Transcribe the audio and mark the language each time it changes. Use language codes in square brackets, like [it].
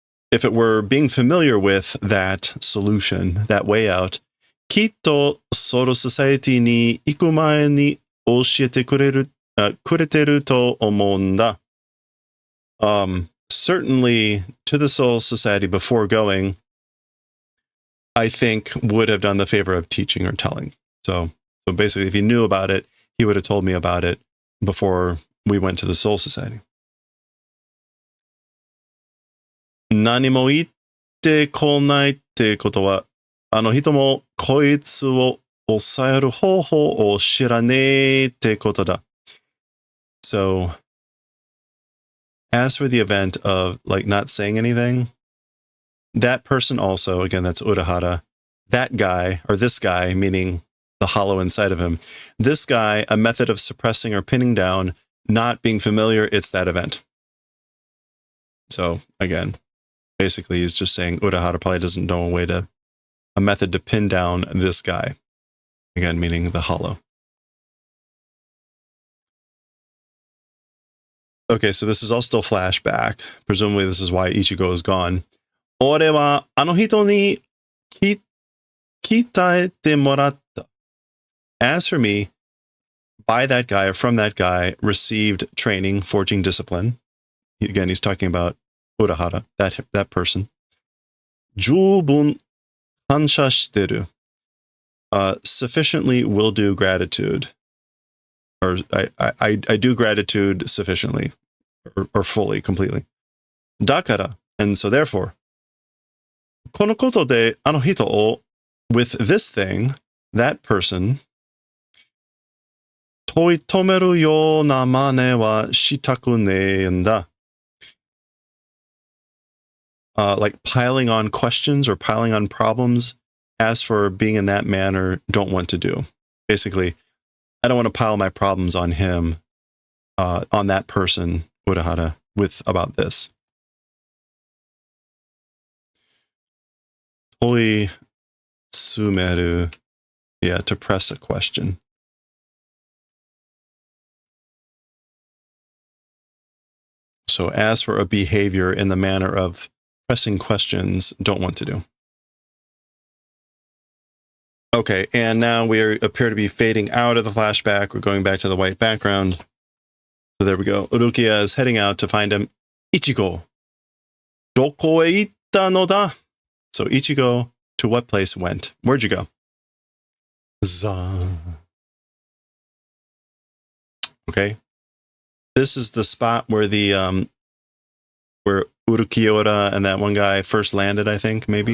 [en] If it were being familiar with that solution, that way out, [ja] きっとソロソサエティに行く前に教えてくれてると思うんだ。 [en] Certainly to the Soul Society before going, I think would have done the favor of teaching or telling. So basically, if he knew about it, he would have told me about it before we went to the Soul Society. [ja] 何も言ってこないってことは、あの人もこいつを抑える方法を知らねえってことだ。 [en] So, as for the event of like not saying anything, that person also, again, that's Urahara, that guy, or this guy, meaning the hollow inside of him, this guy, a method of suppressing or pinning down, not being familiar, it's that event. So, again, basically he's just saying Urahara probably doesn't know a method to pin down this guy. Again, meaning the hollow. Okay, so this is all still flashback. Presumably this is why Ichigo is gone. [ja] 俺はあの人に鍛えてもらった. [en] As for me, by that guy or from that guy, received training, forging discipline. Again, he's talking about Urahara, that person. [ja] 十分感謝してる. [en] Sufficiently will do gratitude. Or I do gratitude sufficiently or fully, completely. [ja] だから, [en] and so therefore, [ja] このことであの人を [en] with this thing, that person, [ja] 問い止めるような真似はしたくねえんだ. [en] Like piling on questions or piling on problems, as for being in that manner, don't want to do. Basically, I don't want to pile my problems on him, on that person, Urahara, with about this. 問い詰める, yeah, to press a question. So as for a behavior in the manner of pressing questions, don't want to do. Okay, and now we appear to be fading out of the flashback. We're going back to the white background. So there we go. Urukia is heading out to find him. [ja] Ichigo, どこへ行ったのだ? [en] So Ichigo, to what place went? Where'd you go? Okay. This is the spot where where Urukiora and that one guy first landed, I think, maybe.